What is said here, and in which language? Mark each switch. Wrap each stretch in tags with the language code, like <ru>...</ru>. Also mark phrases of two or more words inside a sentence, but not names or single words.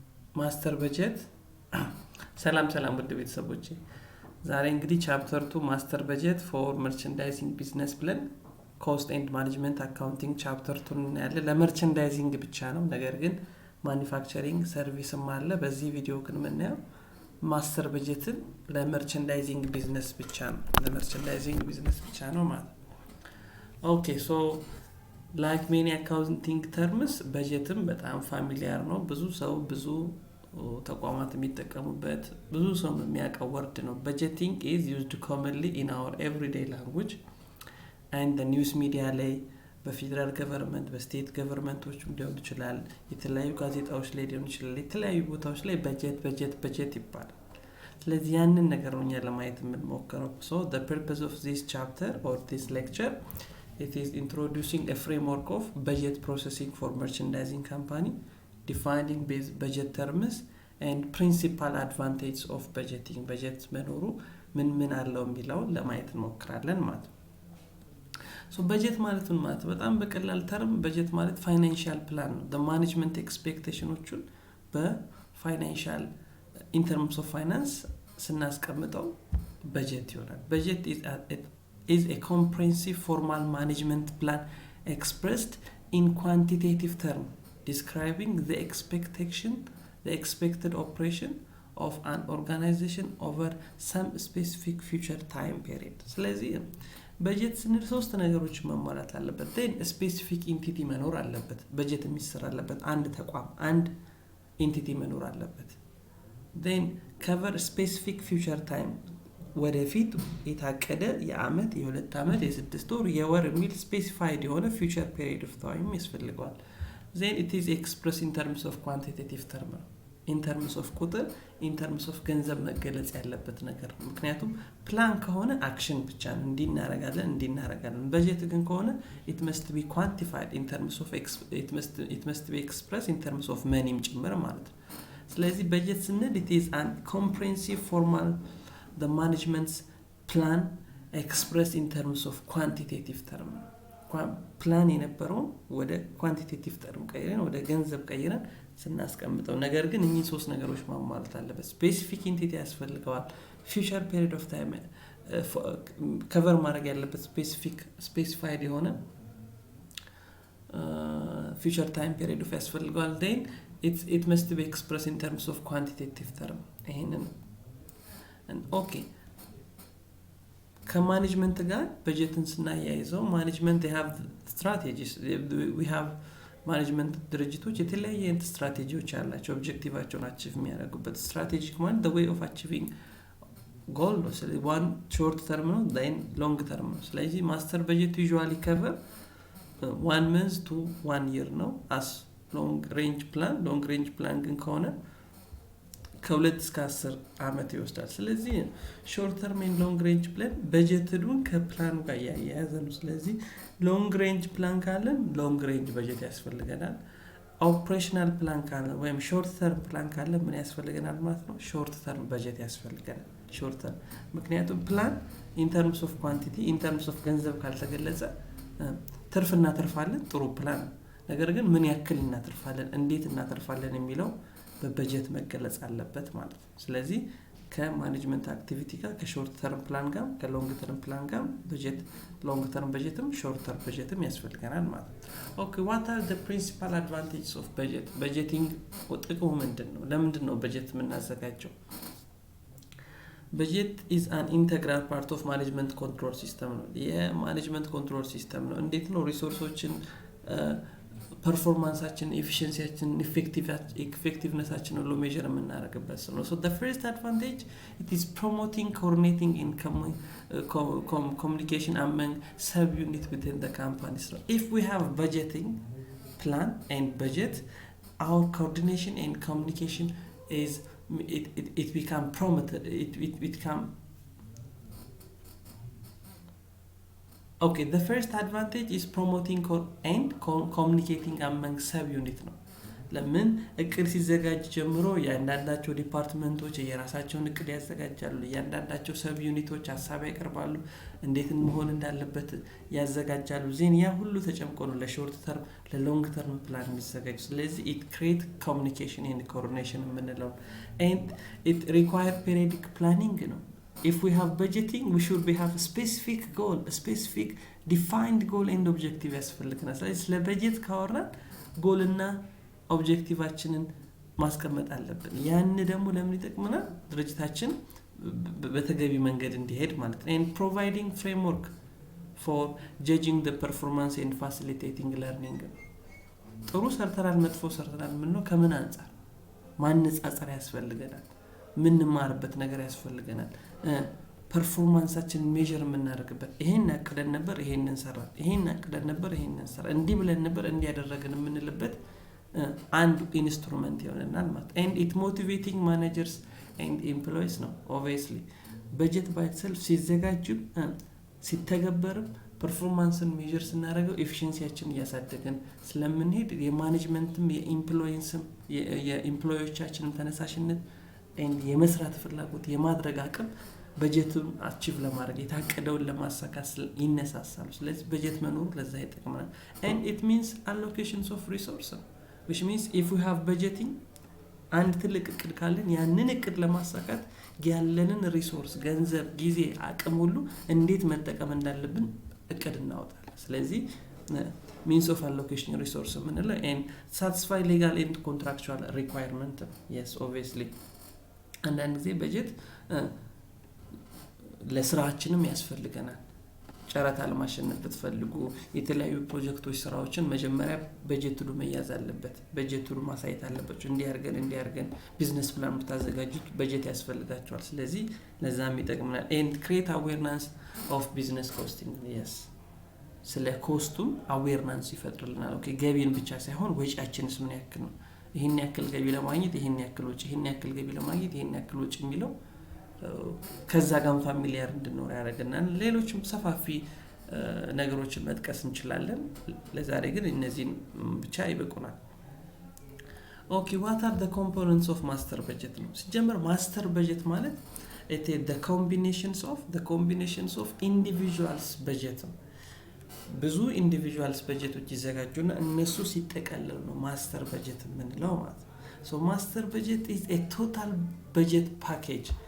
<am>ማስተር በጀት ሰላም ውድ ቤተሰቦቼ ዛሬ እንግዲህ ቻፕተር 2 ማስተር በጀት</am> <en>for merchandising business</en> <am>ብለን</am> <en>cost and management accounting</en> <am>ቻፕተር 2 ያለ ለመርቻንዳይዚንግ ብቻ ነው ነገር ግን ማኒፋክቸሪንግ ሰርቪስም አለ በዚህ ቪዲዮ ግን ምናየው ማስተር በጀትን ለመርቻንዳይዚንግ ቢዝነስ ብቻ ነው ማለት</am> <en>okay so like many accounting terms</en> <am>በጀትም በጣም ፋሚሊያር ነው ብዙ ተቋማት የሚጠቀሙበት ብዙ ሰው የሚያውቀው ወርድ ነው</am> <en>budgeting is used commonly in our everyday language and the news media</en> <am>ላይ በፌደራል ገቨርንመንት በስቴት ገቨርንመንቶችም ሊሆን ይችላል የተለያዩ ጋዜጣዎች ላይ ሊሆን ይችላል የተለያዩ ቦታዎች ላይ በጀት ይባላል ስለዚህ ያንን ነገር ነው ለማየት የምንሞክረው</am> <en>so the purpose of this chapter or this lecture it is introducing a framework of budget processing for merchandising company defining budget terms and principal advantages of budgeting budget</en> <am>መኖሩ ምን አለው የሚለው ለማየት እንሞክራለን ማለት</am> <en>so budget</en> <am>ማለት በጣም በቀላል ተርም</am> <en>budget ማለት financial plan ነው the management expectationዎችን በፋይናንሻል in terms of finance ስናስቀምጠው budget ይሆናል budget is a comprehensive formal management plan expressed in quantitative terms describing the expected operation of an organization over some specific future time period</en> <am>ስለዚህ በጀት ስንል ሶስት ነገሮች መሟላት አለበት</am> <en>then specific entity</en> <am>መኖር አለበት በጀት የሚሰራ አለበት አንድ ተቋም አንድ entity መኖር አለበት</am> <en>then cover specific future time</en> <am>ወደፊት የታቀደ የአመት የሁለት አመት የስድስት ወር የወር የሚል ስፔሲፋይድ የሆነ</am> <en>future period of time ያስፈልጋል then it is expressed in terms of quantitative term in terms of ቁጥር in</en> <am>terms of ገንዘብ መገለጽ ያለበት ነገር ምክንያቱም ፕላን ከሆነ አክሽን ብቻ ነው እንዲናረጋለን በጀት ግን ከሆነ</am> <en>it must be quantified in terms of it must be expressed in terms of money</en> <am>ጭምር ማለት ነው ስለዚህ በጀት ስንል</am> <en>it is an comprehensive formal the management's plan expressed in terms of quantitative term plan</en> <am>የነበረው ወደ</am> <en>quantitative term</en> <am>ቀይረን ወደ ገንዘብ ቀይረን ስናስቀምጠው ነገር ግን እኚህ ሶስት ነገሮች ማሟላት አለበት</am> <en>specific entity ያስፈልገዋል future period of time cover</en> <am>ማድረግ ያለበት</am> <en>specified የሆነ future time period of ያስፈልገዋል then it must be expressed in terms of quantitative term ይሄንን okay</en> <am>ከማኔጅመንት ጋር በጀትን ስናያይዘው ማኔጅመንት</am> <en>they have strategies we have</en> <am>ማኔጅመንት ድርጅቶች የተለያየ ስትራቴጂዎች አላቸው ኦብጀክቲቫቸውን አቺቭ የሚያደርጉበት ስትራቴጂክ ማለት</am> <en>the way of achieving goal</en> <am>ነው ስለዚህ</am> <en>one short term</en> <am>ነው</am> <en>then long term</en> <am>ነው ስለዚህ ማስተር በጀት</am> <en>usually cover 1 month to 1 year</en> <am>ነው</am> <en>as long range plan</en> <am>ግን ከሆነ ከ2 እስከ 10 አመት ይወስዳል ስለዚህ</am> <en>short term and long range plan</en> <am>በጀቱን ከፕላኑ ጋር ያያያዘ ነው ስለዚህ</am> <en>long range plan</en> <am>ካለን</am> <en>long range</en> <am>በጀት ያስፈልገናል</am> <en>operational plan</en> <am>ካለን ወይም</am> <en>short term plan</en> <am>ካለን ምን ያስፈልገናል ማለት ነው</am> <en>short term</en> <am>በጀት ያስፈልገናል</am> <en>short term</en> <am>ምክንያቱም ፕላን</am> <en>in terms of quantity in terms of</en> <am>ገንዘብ ካልተገለጸ ትርፍ እናተርፋለን ጥሩ ፕላን ነገር ግን ምን ያክል እናተርፋለን እንዴት እናተርፋለን የሚለው በበጀት መገለጽ አለበት ማለት ነው ስለዚህ ከማኔጅመንት አክቲቪቲ ጋር ከሾርት ተርም ፕላን ጋር ከሎንግ ተርም ፕላን ጋር በጀት</am> <en>long term</en> <am>በጀትም</am> <en>short term</en> <am>በጀትም ያስፈልገናል ማለት ነው ኦኬ</am> <en>what are the principal advantages of budgeting</en> <am>ጥቅሙ ምንድነው ለምንድነው በጀት</am> <en>የምናዘጋጀው budget is an integral part of management control system</en> <am>ነው የማኔጅመንት ኮንትሮል ሲስተም ነው እንዴት ነው ሪሶርሶችን</am> <en>performanceaችን efficiencyaችን effectivenessaችን ሁሉ measure</en> <am>የምናደርግበት ነው</am> <en>so the first advantage it is promoting coordinating in communication among sub units within the companies if we have budgeting plan and budget our coordination and communication is it become promoted it become okay the first advantage is promoting and communicating among sub unit</en> <am>ነው ለምን እቅድ ሲዘጋጅ ጀምሮ ያንዳንዳቸው ዲፓርትመንቶች የራሳቸውን እቅድ ያዘጋጃሉ ያንዳንዳቸው</am> <en>sub units</en> <am>ሐሳብ ያቀርባሉ እንዴት መሆን እንዳለበት ያዘጋጃሉ ዜን ያ ሁሉ ተጨምቆ ነው ለሾርት ተርም ለሎንግ ተርም ፕላን የሚዘጋጅ ስለዚህ</am> <en>it create communication and coordination</en> <am>የምንለው</am> <en>and it require periodic planning</en> <am>ነው if</am> <en>we have budgeting we should have a specific goal a specific defined goal and objective</en> <am>ያስፈልገናል ስለዚህ ስለ በጀት ካወራን ጎል እና ኦብጀክቲቫችንን ማስቀመጥ አለብን ያን ደግሞ ለምን ይጠቅመናል ድርጅታችን በተገቢ መንገድ እንዲሄድ ማለት ነው</am> <en>and providing framework for judging the performance</en> <am>and facilitating learning ጥሩ ሰርተናል መጥፎ ሰርተናል ምን ነው ከምን አንፃር ማነጻጸር ያስፈልገናል ምን ማርበት ነገር ያስፈልገናል ፐርፎርማንሳችን ሜዠር የምናደርግበት ይሄን ያቀደን ነበር ይሄንን ሰራ ይሄን ያቀደን ነበር ይሄንን ሰራ እንዲ ብለን ነበር እንዲ ያደረግን የምንልበት</am> <en>and instrument</en> <am>ይሆናል ማለት</am> <en>and it motivating managers and employees</en> <am>ነው</am> <en>obviously budget by itself</en> <am>ሲዘጋጅ ሲተገበር ፐርፎርማንስን ሜዠር ስናደርገው ኤፊሺየንሲያችን ያሳደገን ስለምንሄድ የማኔጅመንትም የኤምፕሎይስም የኤምፕሎዮቻችንም ተነሳሽነት and የመስራት ፍላጎት የማድረግ አቅም በጀቱን አቺቭ ለማድረግ የታቀደውን ለማሳካት ይነሳሳሉ ስለዚህ በጀት መኖሩ ለዛ ይጠቅማል</am> <en>and it means allocations of resources which means if we have budgeting</en> <am>አንድ ትልቅ እቅድ ካለን ያንን እቅድ ለማሳካት ያለንን ሪሶርስ ገንዘብ ጊዜ አቅም ሁሉ እንዴት መጠቀም እንዳለብን እቅድ እናወጣለን ስለዚህ</am> <en>means of allocation resource</en> <am>ምንለው</am> <en>and satisfy legal and contractual requirement yes obviously</en> <am>አንዳንድ ጊዜ በጀት ለስራችንም ያስፈልገናል ጨረታ ለማሸነፍ ብትፈልጉ የተለያዩ ፕሮጀክቶች ስራዎችን መጀመሪያ በጀት ሁሉ መያዝ አለበት በጀት ሁሉ ማሳየት አለበት እንዲያርገን</am> <en>business plan</en> <am>ብታዘጋጁት በጀት ያስፈልጋቸዋል ስለዚህ ለዛም ይጠቅመናል</am> <en>and create awareness of business costing yes</en> <am>ስለ ኮስቱ awareness ይፈጥርልናል ኦኬ ገቢን ብቻ ሳይሆን ወጪያችንስ ምን ያክል ነው ይሄን ያክል ገቢ ለማግኘት ይሄን ያክል ወጪ ይሄን ያክል ገቢ ለማግኘት ይሄን ያክል ወጪ የሚለው ከዛ ጋር ፋሚሊያር እንድንኖር ያደርገናል ሌሎችም ሰፋፊ ነገሮችን መጥቀስ እንችላለን ለዛሬ ግን እነዚህን ብቻ ይበቁናል ኦኬ</am> <en>what are the components of master budget</en> <am>ነው ሲጀመር ማስተር በጀት ማለት</am> <en>it is the combinations of individuals budget</en> <am>ብዙ ኢንዲቪጁዋልስ በጀቶች ይዘጋጁና እነሱ ሲጠቀለሉ ነው ማስተር በጀት የምንለው ማለት</am> <en>so master budget is a total budget package</en>